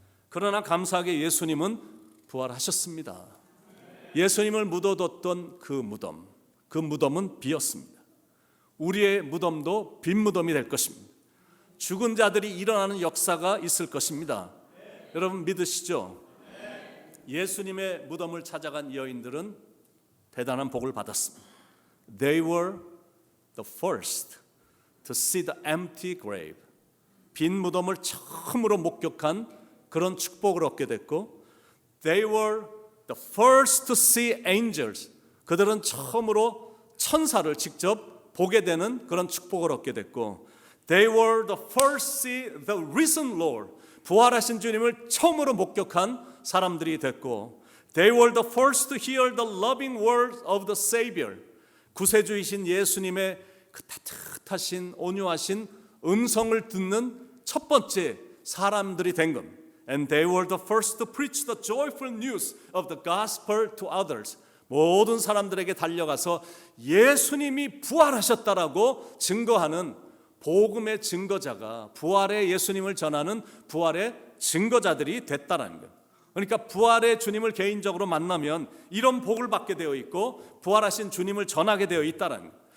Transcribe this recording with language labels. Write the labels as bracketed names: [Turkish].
[Korean] 그러나 감사하게 예수님은 부활하셨습니다. 예수님을 묻어뒀던 그 무덤은 비었습니다. 우리의 무덤도 빈 무덤이 될 것입니다. 죽은 자들이 일어나는 역사가 있을 것입니다. 여러분 믿으시죠? 예수님의 무덤을 찾아간 여인들은 대단한 복을 받았습니다. [English] They were the first to see the empty grave. [Korean] 빈 무덤을 처음으로 목격한 그런 축복을 얻게 됐고 [English] They were the first to see angels. [Korean] 그들은 처음으로 천사를 직접 보게 되는 그런 축복을 얻게 됐고 [English] They were the first to see the risen Lord. [Korean] 부활하신 주님을 처음으로 목격한 사람들이 됐고 [English] They were the first to hear the loving words of the Savior. [Korean] 구세주이신 예수님의 그 따뜻하신 온유하신 음성을 듣는 첫 번째 사람들이 된 겁니다. [English] And they were the first to preach the joyful news of the gospel to others. [Korean] 모든 사람들에게 달려가서 예수님이 부활하셨다라고 증거하는 복음의 증거자가 부활의 예수님을 전하는 부활의 증거자들이 됐다라는 거예요. 그러니까 부활의 주님을 개인적으로 만나면 이런 복을 받게 되어 있고 부활하신 주님을 전하게 되어 있다라는 거예요.